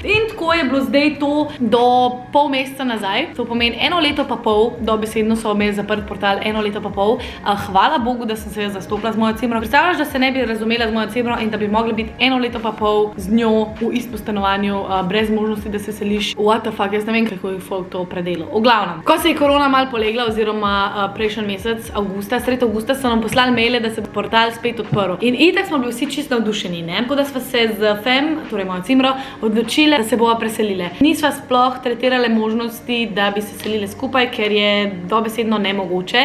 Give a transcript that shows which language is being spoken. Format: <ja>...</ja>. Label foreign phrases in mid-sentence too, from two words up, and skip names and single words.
<sl>In tako je bilo zdaj to do pol meseca nazaj. To pomeni 1 leto pa pol, dobesedno so imeli zaprt portal 1 leto pa pol. Hvala Bogu, da sem se jaz zastopila z mojo cimro. Predstavljaš, da se ne bi razumela z mojo cimro in da bi mogla biti 1 leto pa pol z njo v istem stanovanju, brez možnosti, da se seliš.</sl> <en>What the fuck,</en> <sl>jaz ne vem, kako je folk to predelal. V glavnem, ko se je korona mal polegla, oziroma prejšnji mesec, sredi avgusta, so nam poslali maile, da se bo portal spet odprl. In itak smo bili vsi čisto navdušeni, ne? Tako da smo se z Fem, torej mojo cimro, odločile, da se bova preselile. Nisva sploh tretirale možnosti, da bi se selile skupaj, ker je dobesedno nemogoče.</sl>